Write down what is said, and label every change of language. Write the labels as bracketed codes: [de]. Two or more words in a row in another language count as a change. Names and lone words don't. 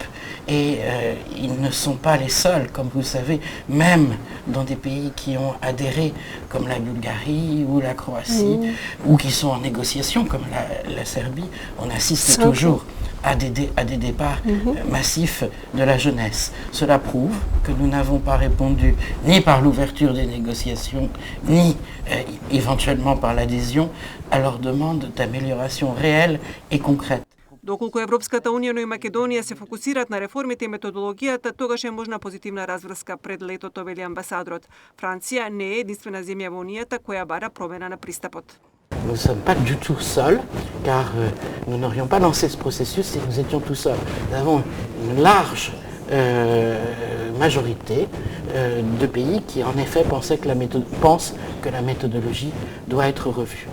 [fr] Et ils ne sont pas les seuls, comme vous savez, même dans des pays qui ont adhéré, comme la Bulgarie ou la Croatie, ou qui sont en négociation, comme la Serbie, on assiste toujours à des départs massifs de la jeunesse. Cela prouve que nous n'avons pas répondu ni par l'ouverture des négociations, ni éventuellement par l'adhésion à leur demande d'amélioration réelle et concrète. [mk] Доколку Европската унија, но и Македонија се фокусираат на реформите и методологијата, тогаш е можна позитивна разврска пред летото, вели амбасадорот. Франција не е единствена земја во унијата која бара промена на пристапот. [fr] Nous ne sommes pas du tout seuls, car nous n'aurions pas lancé ce processus si nous étions tout seuls. Nous avons une large majorité de pays qui en effet pensent que la méthodologie doit être revue.